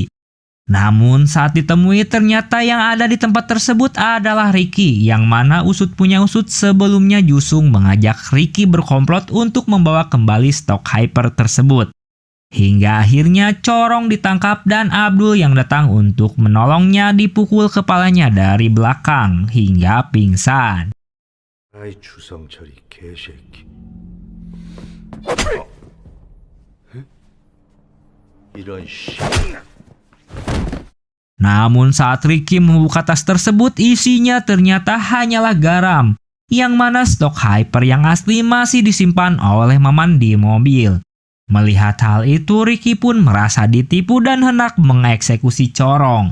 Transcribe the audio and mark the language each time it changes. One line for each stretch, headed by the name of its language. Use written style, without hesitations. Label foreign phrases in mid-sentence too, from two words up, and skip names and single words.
Indonesian: Namun saat ditemui ternyata yang ada di tempat tersebut adalah Ricky, yang mana usut punya usut sebelumnya Jusung mengajak Ricky berkomplot untuk membawa kembali stok hyper tersebut. Hingga akhirnya Corong ditangkap dan Abdul yang datang untuk menolongnya dipukul kepalanya dari belakang hingga pingsan.
Korean: 아이 주성철이 개새끼. 이런 씨.
Indonesian: Namun saat Ricky membuka tas tersebut, isinya ternyata hanyalah garam, yang mana stok hyper yang asli masih disimpan oleh Maman di mobil. Melihat hal itu, Ricky pun merasa ditipu dan hendak mengeksekusi Corong.